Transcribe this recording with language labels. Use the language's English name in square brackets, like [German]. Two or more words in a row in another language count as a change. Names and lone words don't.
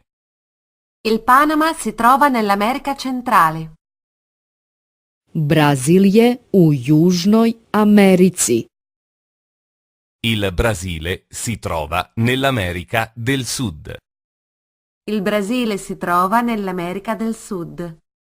[Italian] Il Panama si trova nell'America centrale. [Croatian] Brazil je u Južnoj Americi. [Italian] Il Brasile si trova nell'America del Sud. Il Brasile si trova nell'America del Sud.